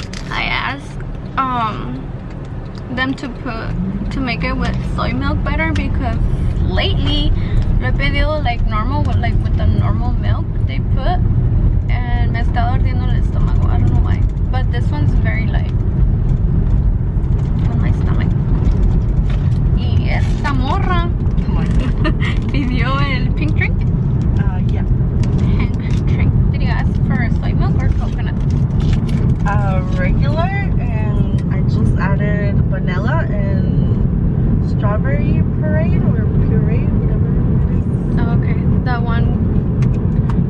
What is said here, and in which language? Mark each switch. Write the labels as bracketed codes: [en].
[en] I asked them to make it with soy milk better, because lately [es] lo he pedido [en] like normal, with the normal milk they put, and [es] me está ardiendo el estómago. [en] I don't know why, but this one's very light on my stomach. [es] Y esta morra pidió el [en] pink drink. Yeah. Pink drink. Did you ask for soy milk or coconut? Regular, and I just added vanilla and strawberry puree or puree, whatever it is. Oh, okay. The one.